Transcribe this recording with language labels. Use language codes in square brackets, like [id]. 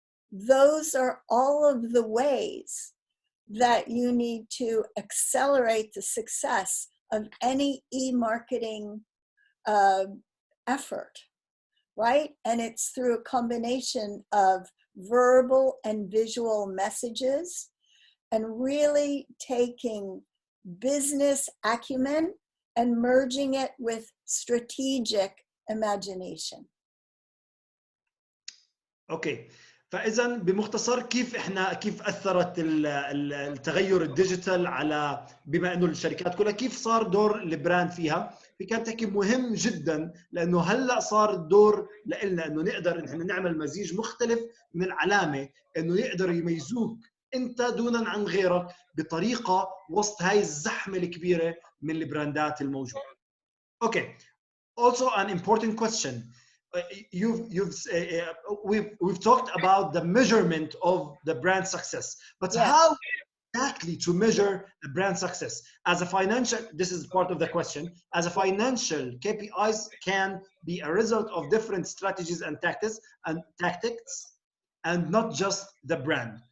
[en] Those are all of the ways that you need to accelerate the success of any e-marketing effort, right? And it's through a combination of verbal and visual messages, and really taking business acumen and merging it with strategic imagination. [ar] اوكي، فاذا بمختصر كيف اثرت التغير الديجيتال على، بما انه الشركات كلها، كيف صار دور البراند فيها؟ في كان تحكي مهم جدا، لانه هلا صار الدور لنا انه نقدر نحن نعمل مزيج مختلف من العلامه، انه يقدروا يميزوك انت دونا عن غيرك بطريقه وسط هاي الزحمه الكبيره من البراندات الموجوده. اوكي. [en] Also an important question. We've talked about the measurement of the brand success, but Yeah. how exactly to measure a brand success? As a financial, this is part of the question, as a financial KPIs can be a result of different strategies and tactics and not just the brand.